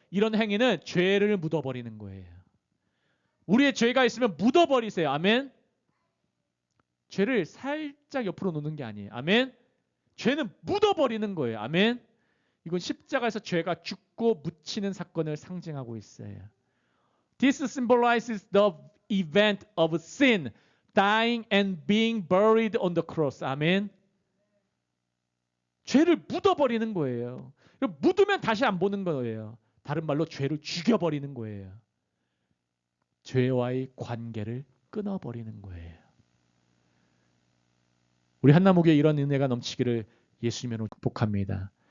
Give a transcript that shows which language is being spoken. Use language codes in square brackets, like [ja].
[ko] 이런 행위는 죄를 묻어버리는 거예요. 우리의 죄가 있으면 묻어버리세요. 아멘. 죄를 살짝 옆으로 놓는 게 아니에요. 아멘. 죄는 묻어버리는 거예요. 아멘. 이건 십자가에서 죄가 죽고 묻히는 사건을 상징하고 있어요. [en] This symbolizes the event of sin, dying and being buried on the cross. [ko] 아멘. 죄를 묻어버리는 거예요. 묻으면 다시 안 보는 거예요. 다른 말로 죄를 죽여버리는 거예요. 죄와의 관계를 끊어버리는 거예요. 우리 한나무교에 이런 은혜가 넘치기를 예수님으로 축복합니다.